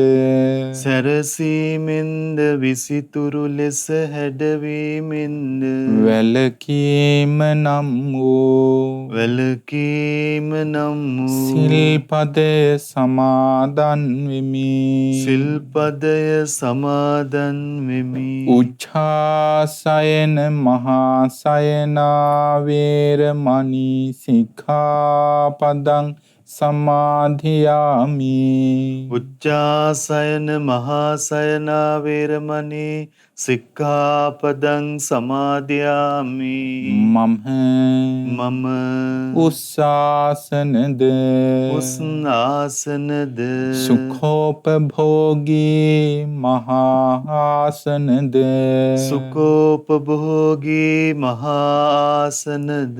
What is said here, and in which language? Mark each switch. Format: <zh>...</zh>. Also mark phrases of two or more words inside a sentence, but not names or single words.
<si>සැරසීමෙන්ද විසිතුරු ලෙස හැඩවීමෙන්ද වැළකීම නම් වූ වැළකීම නම් වූ සිල්පදය සමාදන් වෙමි. සිල්පදය සමාදන් වෙමි.</si> <pi>උච්ඡාසයන මහාසයනා වේරමණී සික්ඛාපදං සමාදියාමි. උච්චාසයන මහාසයනා වේරමණී සික්ඛාපදං සමාදියාමි.</pi> <si>මම උස්සාසනද උස්නාසනද සුඛෝපභෝගී මහාසනද සුඛෝපභෝගී මහාසනද</si>